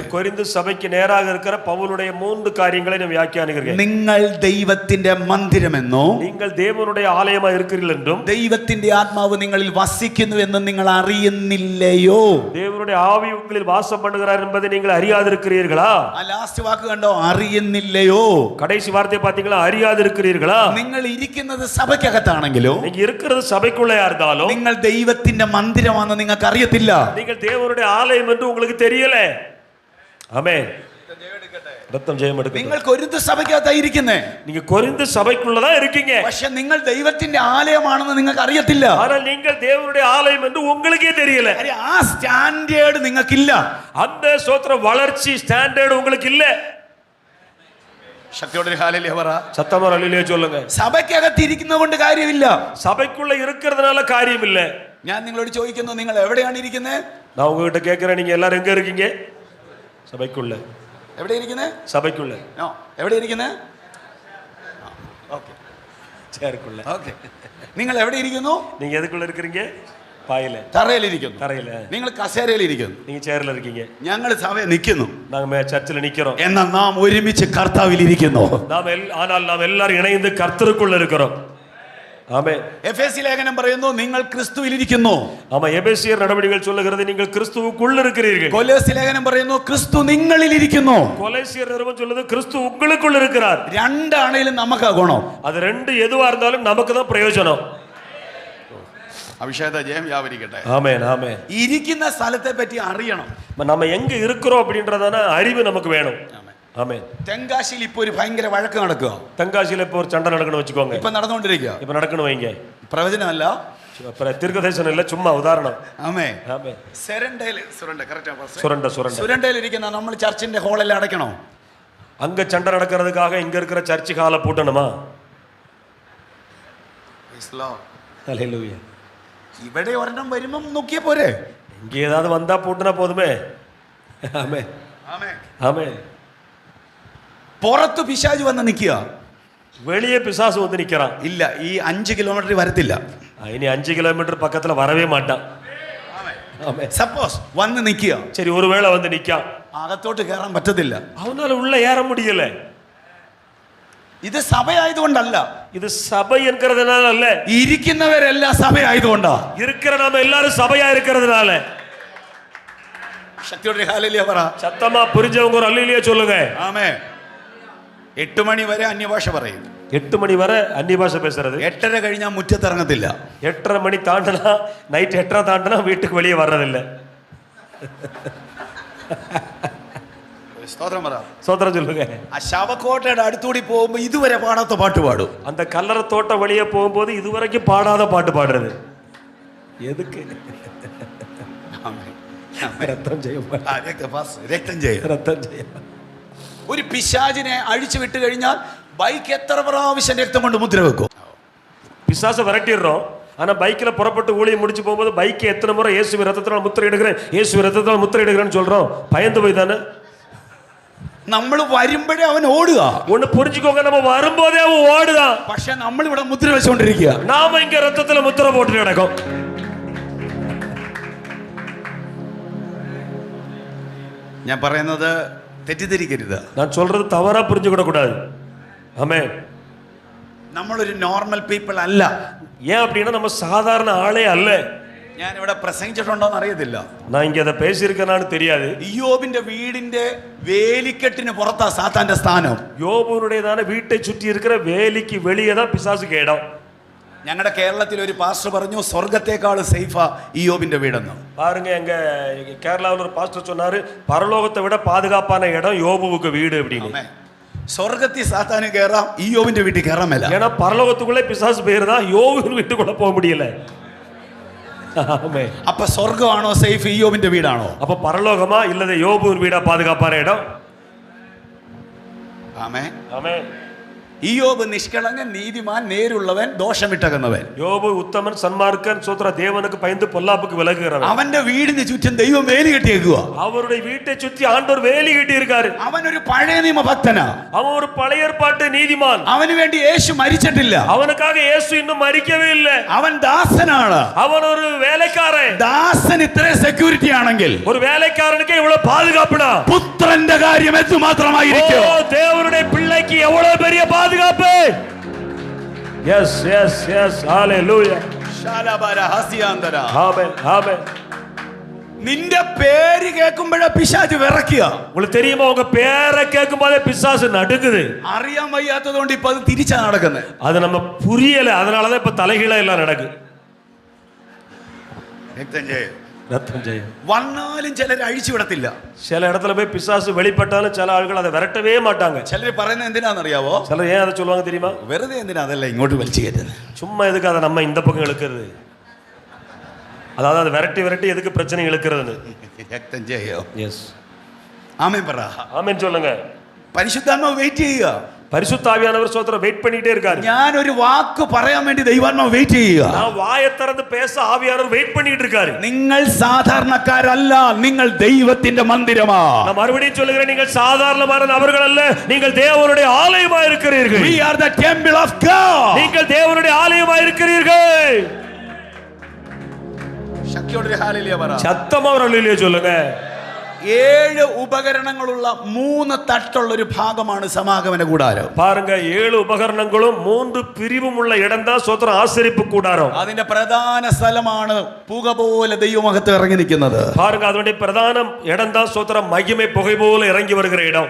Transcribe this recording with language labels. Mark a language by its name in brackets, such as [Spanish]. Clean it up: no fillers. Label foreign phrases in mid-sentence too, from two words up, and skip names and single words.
[Tamil] கொரிந்து சபைக்கு நேராக இருக்கிற பவுலுடைய 3 காரியங்களை நான் வியாக்கியானிக்கிறேன். [Malayalam] നിങ്ങൾ ദൈവത്തിന്റെ മന്ദിരമെന്നോ [Tamil] நீங்கள் தேவனுடைய ஆலயமா இருக்கிறீர்கள் என்றும் [Malayalam] ദൈവത്തിന്റെ ആത്മാവ് നിങ്ങളിൽ വസിക്കുന്നു എന്ന് നിങ്ങൾ അറിയുന്നില്ലയോ? [Tamil] தேவனுடைய ஆவி உங்களில் வாசம் பண்ணுகிறார் என்பதை நீங்கள் அறியாதிருக்கிறீர்களா? [Malayalam] ആ ലാസ്റ്റ് വാക്ക് കണ്ടോ, അറിയുന്നില്ലയോ. [Tamil] கடைசி வார்த்தை பாத்தீங்களா, அறியாதிருக்கிறீர்களா? [Malayalam] നിങ്ങൾ ഇരിക്കുന്നത് സഭയ്ക്കകത്താണെങ്കിലോ, [Tamil] நீங்க இருக்கிறது சபைக்குள்ளே இருந்தாலும் [Malayalam] നിങ്ങൾ ദൈവത്തിന്റെ മന്ദിരമാണെന്ന് നിങ്ങൾക്ക് അറിയത്തില്ല. [Tamil] நீங்கள் தேவனுடைய ஆலயம் என்று உங்களுக்கு தெரியல. ஆமென். ரத்தம் ஜெயம் எடுக்கட்டும். [Malayalam] നിങ്ങൾ കൊരിന്ത് സഭയ്ക്കകത്തായി ഇരിക്കുന്നേ, [Tamil] நீங்க கொரிந்து சபைக்குள்ளதான் இருக்கீங்க. [Malayalam] പക്ഷെ നിങ്ങൾ ദൈവത്തിന്റെ ആലയമാണെന്ന് നിങ്ങൾക്ക് അറിയത്തില്ല. [Tamil] ஆனால் நீங்கள் தேவனுடைய ஆலயம் என்று உங்களுக்கே தெரியல. [Malayalam] ആ സ്റ്റാൻഡേർഡ് നിങ്ങൾക്കില്ല. [Tamil] அந்த ஸ்தோத்திர வளர்ச்சி ஸ்டாண்டர்ட் உங்களுக்கு இல்ல. [Malayalam] ശക്തിയോടെ ഹല്ലേലൂയ പറ. [Tamil] சத்தமா அல்லேலூயா சொல்லுங்க. [Malayalam] സഭയ്ക്കകത്ത് ഇരിക്കുന്നത് കൊണ്ട് കാര്യമില്ല. [Tamil] சபைக்குள்ள இருக்கிறதுனால காரியம் இல்ல. [Malayalam] ഞാൻ നിങ്ങളോട് ചോദിക്കുന്നു, നിങ്ങൾ എവിടെയാണ് ഇരിക്കുന്നത്? [Tamil] நான் உங்ககிட்ட கேட்கிறேன், நீங்க எல்லாரும் எங்க இருக்கீங்க? சபைக்குள்ள. [Malayalam] എവിടെ ഇരിക്കുന്നത്? [Tamil] சபைக்குள்ள. [Malayalam] എവിടെ ഇരിക്കുന്നത്? ഓക്കേ, [Tamil] ചേർക്കുള്ള. [Malayalam] ഓക്കേ. നിങ്ങൾ എവിടെ ഇരിക്കുന്നു? [Tamil] நீங்க எதுக்குள்ள இருக்கீங்க? പായല. [Malayalam] തറയിൽ ഇരിക്കുന്നു. തറയില. നിങ്ങൾ കസേരയിൽ ഇരിക്കുന്നു. [Tamil] நீங்க சேர்ல இருக்கீங்க. [Malayalam] ഞങ്ങൾ സഭയിൽ നിൽക്കുന്നു. [Tamil] நாங்க சர்ச்சில் நிக்கிறோம். [Malayalam] എന്നാൽ നാം ഒരുമിച്ച് കർത്താവിൽ ഇരിക്കുന്നു. [Tamil] ஆனால் நாம் எல்லாரும் இணைந்து கர்த்தருக்குள்ள இருக்கிறோம். ஆமென். [Malayalam] എഫേസ്യ ലേഖനം പറയുന്നു, നിങ്ങൾ ക്രിസ്തുവിൽ ഇരിക്കുന്നു. [Tamil] ஆமா, எபேசியர் நடவடிக்கைகள் சொல்லுகிறது நீங்கள் கிறிஸ்துவுக்குள்ள இருக்கிறீர்கள். [Malayalam] കൊലോസ്യ ലേഖനം പറയുന്നു, ക്രിസ്തു നിങ്ങളിൽ ഇരിക്കുന്നു. [Tamil] கொலோசியர் நிருபம் சொல்லுது கிறிஸ்து உங்களுக்குள்ள இருக்கிறார். [Malayalam] രണ്ടാണേലും നമുക്ക് ഗുണം. [Tamil] அது ரெண்டு எதுவா இருந்தாலும் நமக்கு தான் பிரயோஜனம். [Malayalam] അഭിഷേക ജയം വ്യാപരിക്കട്ടെ. [Tamil] ஆமென். ஆமென். [Malayalam] ഇരിക്കുന്ന സ്ഥലത്തെ പറ്റി അറിയണം. [Tamil] நம்ம எங்க இருக்கிறோம் அப்படின்றதான அறிவு நமக்கு வேணும். ஆமென். [Malayalam] തെങ്കാശിയിൽ ഇപ്പൊ ഒരു ഭയങ്കര വഴക്ക് നടക്കുക. [Tamil] தென்காசியில இப்போ ஒரு சண்டை நடக்கணும் வச்சுக்கோங்க. [Malayalam] ഇപ്പൊ നടന്നുകൊണ്ടിരിക്കുക. [Tamil] இப்ப நடக்கணும் வைங்க. [Malayalam] പ്രവചനമല്ല, [Tamil] தீர்க்கதரிசனம் இல்ல, சும்மா உதாரணம். [Malayalam] ആമേൻ. [Tamil] ஆமென். சுரண்டை [Malayalam] ഇരിക്കുന്ന നമ്മൾ ചർച്ചിന്റെ ഹോളെല്ലാം അടയ്ക്കണോ? [Tamil] அங்க சண்டை நடக்கிறதுக்காக இங்க இருக்கிற சர்ச்சு ஹாலை பூட்டணுமா? ஹல்லேலூயா. [Malayalam] ഇവിടെ ഒരെണ്ണം വരുമ്പം നോക്കിയ പോരെ. [Tamil] இங்க ஏதாவது வந்தா பூட்டினா போதுமே. ஆமென். ஆமென். [Malayalam] പുറത്ത് പിശാച് വന്ന് നിൽക്കുക. [Tamil] வெளியே பிசாசு வந்து நிக்கிறான். [Malayalam] ഇല്ല, ഈ 5 കിലോമീറ്റർ വരത്തില്ല. [Tamil] இனி 5 கிலோமீட்டர் பக்கத்துல வரவே மாட்டான். [Malayalam] സപ്പോസ് വന്ന് നിൽക്കുക. [Tamil] சரி, ஒருவேளை வந்து நிக்கான், [Malayalam] അകത്തോട്ട് കയറാൻ പറ്റത്തില്ല. [Tamil] அவனால உள்ள ஏற முடியல. [Malayalam] ഇത് സഭയായതുകൊണ്ടല്ല, [Tamil] இது சபை என்கிறதுனால அல்ல, [Malayalam] ഇരിക്കുന്നവരെല്ലാം സഭയായതുകൊണ്ടാ. [Tamil] இருக்கிற நாம எல்லாரும் சபையா இருக்கிறதுனால. [Malayalam] ശക്തിയോടെ ഹല്ലേലൂയ പറ. [Tamil] சத்தமா புரிஞ்சவங்க ஒரு அல்லேலூயா சொல்லுங்க. [Malayalam] ആമേൻ. 8 മണി വരെ അന്യഭാഷ പറയും. [Tamil] 8 மணி வரை அந்நிய பாஷை பேசுறது. [Malayalam] 8:30 കഴിഞ്ഞാൽ മുറ്റത്തിറങ്ങത്തില്ല. [Tamil] 8:30 மணி தாண்டனா, நைட் 8:30 தாண்டனா வீட்டுக்கு வெளியே வர்றதில்லை. [Malayalam] സ്തോത്രം പറ. [Tamil] சோத்திரம் சொல்லுங்க. [Malayalam] ആ ശവക്കോട്ടയുടെ അടുത്തൂടി പോകുമ്പോൾ ഇതുവരെ പാടാത്ത പാട്ട് പാടും. [Tamil] அந்த கல்லறை தோட்ட வழியே போகும்போது இதுவரைக்கும் பாடாத பாட்டு பாடுறது எதுக்கு? ரத்தம் செய்யும். [Malayalam] രക്തം ചെയ്യും. ഒരു പിശാചിനെ അഴിച്ചു വിട്ട് കഴിഞ്ഞാൽ ബൈക്ക് എത്ര പ്രാവശ്യം രക്തം കൊണ്ട് മുദ്ര വെക്കും? [Tamil] பிசாசை விரட்டிடுறோம். ஆனா பைக்ல புறப்பட்டு ஊழியம் முடிச்சு போகும்போது பைக்கை எத்தனை முறை இயேசு ரத்தத்தினால் முத்திரையிடுகிறேன், இயேசு ரத்தத்தினால் முத்திரையிடுகிறேன்னு சொல்றோம். பயந்து போய் தானே. [Malayalam] നമ്മൾ വരുമ്പോഴേ അവൻ ഓടുക. [Tamil] ஒண்ணு புரிஞ்சுக்கோங்க, நம்ம வரும்போதே அவன் ஓடுதான். [Malayalam] പക്ഷെ നമ്മൾ ഇവിടെ മുദ്ര വെച്ചുകൊണ്ടിരിക്കുക. [Tamil] நாம இங்க ரத்தத்துல முத்திரை போட்டு நடக்கும். [Malayalam] ഞാൻ പറയുന്നത് തെറ്റിദ്ധരിക്കരുത്. [Tamil] நான் சொல்றது தவறா புரிஞ்சுக்கிட கூடாது. ஆமென். [Malayalam] നമ്മളൊരു [English] normal people [Malayalam] അല്ല. [Tamil] ஏன் அப்படின்னா நம்ம சாதாரண ஆளே அல்ல. [Malayalam] ഞാൻ ഇവിടെ പ്രസംഗിച്ചിട്ടുണ്ടോന്ന് അറിയത്തില്ല. [Tamil] நான் இங்க அதை பேசியிருக்கேனான்னு தெரியாது. [Malayalam] ഇയ്യോബിന്റെ വീടിന്റെ വേലിക്കെട്ടിന് പുറത്താ സാത്താന്റെ സ്ഥാനം. [Tamil] யோபுனுடையதான வீட்டை சுற்றி இருக்கிற வேலிக்கு வெளியே தான் பிசாசுக்கு இடம். [Malayalam] ഞങ്ങളുടെ കേരളത്തിൽ ഒരു പാസ്റ്റർ പറഞ്ഞു സ്വർഗത്തെക്കാൾ സേഫാ ഇയ്യോബിന്റെ വീടെന്ന്. [Tamil] பாருங்க, எங்க கேரளாவில் ஒரு பாஸ்டர் சொன்னாரு, பரலோகத்தை விட பாதுகாப்பான இடம் யோபுவுக்கு வீடு அப்படின்னு. [Malayalam] സ്വർഗത്തിൽ സാത്താന് കയറാം, ഇയ്യോബിന്റെ വീട്ടിൽ കയറാൻ മേല. [Tamil] ஏன்னா பரலோகத்துக்குள்ளே பிசாசு போயிருந்தா யோபு வீட்டுக்குள்ள போக முடியல. [Malayalam] അപ്പൊ സ്വർഗമാണോ സേഫ്, ഇയ്യോബിന്റെ വീടാണോ? [Tamil] அப்ப பரலோகமா இல்லது யோபுவின் வீடா பாதுகாப்பான இடம்? [Malayalam] ആമേൻ. [Tamil] ஆமென். [Malayalam] ഇയ്യോബ് നിഷ്കളങ്കൻ, നീതിമാൻ, നേരുള്ളവൻ, ദോഷമിട്ടകന്നവൻ. [Tamil] யோபு உத்தமன், சன்மார்க்கன், சோத்ர தேவனுக்கு பயந்து பொல்லாப்புக்கு விலகுகிறவன். [Malayalam] അവന്റെ വീടിന് ചുറ്റും ദൈവം വേലി കെട്ടിയേക്കുക. [Tamil] அவருடைய வீட்டை சுற்றி ஆண்டவர் வேலி கட்டி இருக்காரு. [Malayalam] അവൻ ഒരു പഴയ നിയമ ഭക്തനാ. [Tamil] அவன் ஒரு பழைய ஏற்பாட்டு நீதிமான். [Malayalam] അവന് വേണ്ടി യേശു മരിച്ചിട്ടില്ല. [Tamil] அவனுக்காக இயேசு இன்னும் மரிக்கவே இல்லை. [Malayalam] അവൻ ദാസനാണ്. [Tamil] அவன் ஒரு வேலைக்காரன். [Malayalam] ദാസൻ ഇത്രയും സെക്യൂരിറ്റി ആണെങ്കിൽ [Tamil] ஒரு வேலைக்காரனுக்கு இவ்வளவு பாதுகாப்புனா [Malayalam] പുത്രന്റെ കാര്യം എന്തുമാത്രമായിരിക്കും? [Tamil] தேவனுடைய பிள்ளைக்கு எவ்வளவு பெரிய பாதுகாப்பு. [English] yes yes yes hallelujah ശാലബര ഹസിയാന്തര. [Tamil] ஆமென் ஆமென். [Malayalam] നിന്റെ പേര് കേൾക്കുമ്പോഴേ പിശാച് വിറക്കുക. [Tamil] உங்களுக்கு தெரியுமா, உங்க பேரை கேட்கும் போதே பிசாசு நடுங்குது. [Malayalam] അറിയാൻ വയ്യാത്തതുകൊണ്ട് ഇപ്പൊ അത് തിരിച്ചാ നടക്കുന്നത്. [Tamil] அது நம்ம புரியல, அதனாலதான் இப்ப தலைகீழ எல்லாம் நடக்கு. ரத்தம் ஜெயம். [Malayalam] വന്നാലും ചിലർ അഴിച്ചു വിടത്തില്ല. [Tamil] சில இடத்துல போய் பிசாசு வெளிப்பட்டாலும் சில ஆட்கள் அதை விரட்டவே மாட்டாங்க. [Malayalam] ചിലർ പറയുന്നത് എന്തിനാണെന്നറിയാവോ? [Tamil] சிலர் ஏன் அதை சொல்லுவாங்க தெரியுமா? [Malayalam] വെറുതെ എന്തിനാ അതല്ല ഇങ്ങോട്ട് വലിച്ചു കയറ്റുന്നത്. [Tamil] சும்மா எதுக்கு அதை நம்ம இந்த பக்கம் இழுக்கிறது, அதாவது அதை விரட்டி விரட்டி எதுக்கு பிரச்சனை இழுக்கிறதுன்னு. [Malayalam] രക്തം ചെയ്യോ? எஸ் ആമേൻ പറ. [Tamil] ஆமென் சொல்லுங்க. [Malayalam] പരിശുദ്ധാത്മാവ് വെയിറ്റ് ചെയ്യുക. [Tamil] பரிசுத்த ஆவியானவர் ஸ்தோத்திரம் வெயிட் பண்ணிட்டே இருக்காரு. [Malayalam] ഞാൻ ഒരു വാക്ക് പറയാൻ വേണ്ടി ദൈവാത്മാവ് വെയിറ്റ് ചെയ്യുക. [Tamil] நான் வாயை திறந்து பேச ஆவியானவர் வெயிட் பண்ணிட்டு இருக்காரு. [Malayalam] നിങ്ങൾ സാധാരണക്കാരല്ല, നിങ്ങൾ ദൈവത്തിന്റെ മന്ദിരമാ. [Tamil] நான் மறுபடியும் சொல்லுகிறேன், நீங்கள் சாதாரணமான நபர்கள் அல்ல, நீங்கள் தேவனுடைய ஆலயமா இருக்கிறீர்கள். [English] We are the temple of God. [Tamil] நீங்கள் தேவனுடைய ஆலயமா இருக்கிறீர்கள். [Malayalam] ശക്തിയോടെ ഹല്ലേലൂയ പറ. [Tamil] சத்தமா ஒரு அல்லேலூயா சொல்லுங்க. [Malayalam] 7 ഉപകരണങ്ങളുള്ള 3 തട്ടുള്ള ഒരു ഭാഗമാണ് സമാഗമന കൂടാരം. [Tamil] பாருங்க, 7 உபகரணங்களும் 3 பிரிவும் உள்ள இடம் தான் ஸ்தோத்திரம் ஆசரிப்பு கூடாரம். [Malayalam] അതിന്റെ പ്രധാന സ്ഥലമാണ് പുക പോലെ ദൈവമഹത്വം ഇറങ്ങി നിൽക്കുന്നത്. [Tamil] பாருங்க, அதனுடைய பிரதான இடம் தான் ஸ்தோத்திரம் மகிமை புகை போல இறங்கி வருகிற இடம்.